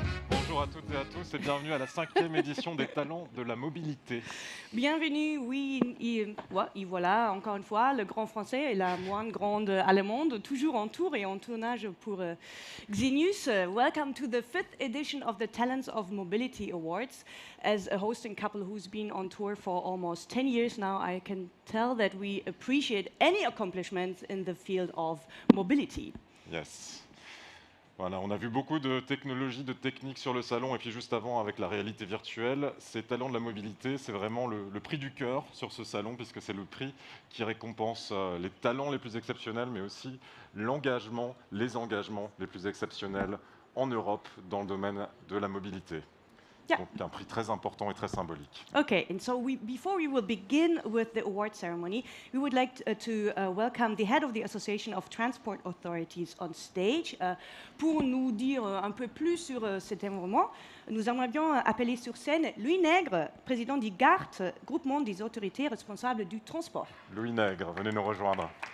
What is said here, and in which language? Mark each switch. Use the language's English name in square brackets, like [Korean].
[French] Bonjour à toutes et à tous et bienvenue à la 5e édition des Talents de la mobilité. Bienvenue, oui, y voilà, encore une fois, le grand français et la moins grande allemande, toujours en tour et en tournage pour Xenius. [English] Welcome to the 5th edition of the Talents of Mobility Awards. As a hosting couple who's been on tour for almost 10 years now, I can tell that we appreciate any accomplishments in the field of mobility. Yes. [French] Voilà, on a vu beaucoup de technologies, de techniques sur le salon, et puis juste avant avec la réalité virtuelle. Ces talents de la mobilité, c'est vraiment le prix du cœur sur ce salon, puisque c'est le prix qui récompense les talents les plus exceptionnels, mais aussi l'engagement, les engagements les plus exceptionnels en Europe dans le domaine de la mobilité. [English] Yeah. [French] Donc un prix très important et très symbolique. [English] Okay, and so before we will begin with the award ceremony, we would like to welcome the head of the Association of Transport Authorities on stage. [French] Pour nous dire un peu plus sur cet événement, nous aimerions appeler sur scène Louis Nègre, président du GART, groupement des autorités responsables du transport. Louis Nègre, venez nous rejoindre.